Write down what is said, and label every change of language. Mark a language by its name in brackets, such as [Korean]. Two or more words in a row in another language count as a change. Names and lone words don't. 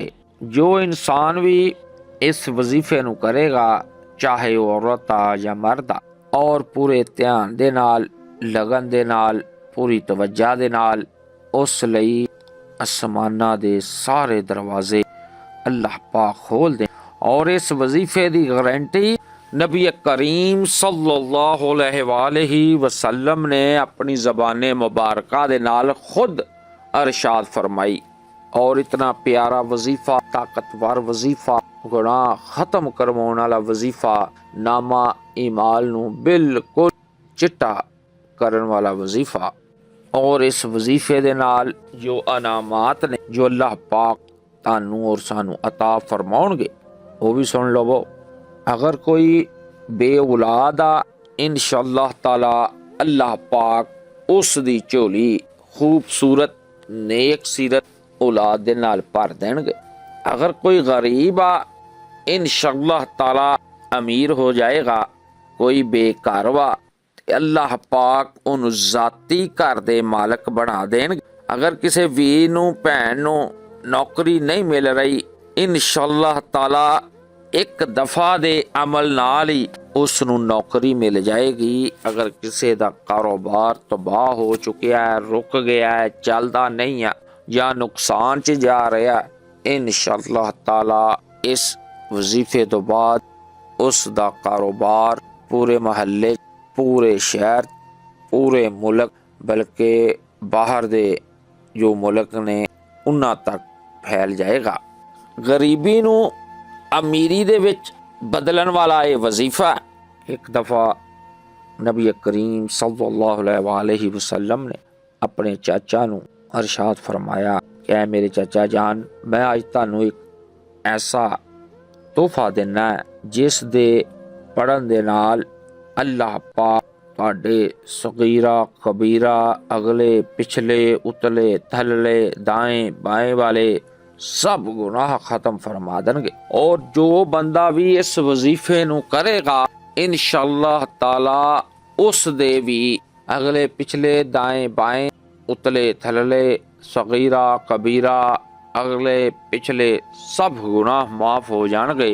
[Punjabi] جو انسان بھی اس وظیفے نوں کرے گا چاہے عورت آ یا مرد آ اور پورے دھیان دے نال لگن دے نال پوری توجہ دے نال اس لئی آسماناں دے سارے دروازے اللہ پاک کھول دے. اور اس وظیفے دی گارنٹی نبی کریم [Arabic] صلى الله عليه وسلم [Punjabi] نے اپنی زبانِ مبارکہ دے نال خود ارشاد فرمائی. اور اتنا پیارا وظیفہ، طاقتور وظیفہ، گناہ ختم کروانے والا وظیفہ، نامہ اعمال نوں بالکل چٹا کرن والا وظیفہ. اور اس وظیفے دے نال جو انعامات نے جو اللہ پاک تانوں اور سانوں عطا فرماؤنگے وو بھی سن لوو. اگر کوئی بے اولاد آ [Arabic] إن شاء الله تعالى [Punjabi] اللہ پاک اس دی جھولی خوبصورت نیک سیرت اولاد دے نال بھر دینگے. اگر کوئی غریب آ [Arabic] إن شاء الله تعالى [Punjabi] امیر ہو جائے گا. کوئی بیکار وا اللہ پاک انہیں جاتی گھر دے مالک بنا دینگے. اگر کسی ویر نوں بھین نوں نوکری نہیں مل رہی [Arabic] إن شاء الله تعالى [Punjabi] ایک دفعہ دے عمل نال ہی اس نوں نوکری مل جائے گی. اگر کسی دا کاروبار تباہ ہو چکا ہے، رک گیا ہے، چلدا نہیں ہے یا نقصان چ جا رہا ہے [Arabic] إن شاء الله تعالى [Punjabi] اس وظیفے تو بعد اس کا کاروبار پورے محلے، پورے شہر، پورے ملک بلکہ باہر دے جو ملک نے انہاں تک پھیل جائے گا. غریبی نوں امیری دے وچ بدلن والا یہ وظیفہ. ایک دفعہ نبی کریم [Arabic] صلى الله عليه وسلم [Punjabi] نے اپنے چاچا نوں ارشاد فرمایا کہ اے میرے چاچا جان، میں آج تہانوں ایک ایسا تحفہ دینا ہے جس دے پڑھن دے نال اللہ پاک تہاڈے صغیرہ کبیرہ اگلے پچھلے اتلے تھلے دائیں بائیں والے سب گناہ ختم فرما دینگے. اور جو بندہ بھی اس وظیفے نوں کرے گا [Arabic] إن شاء الله تعالى [Punjabi] اس دے بھی اگلے پچھلے دائیں بائیں اتلے تھلے صغیرہ کبیرہ اگلے پچھلے سب گناہ معاف ہو جائیں گے.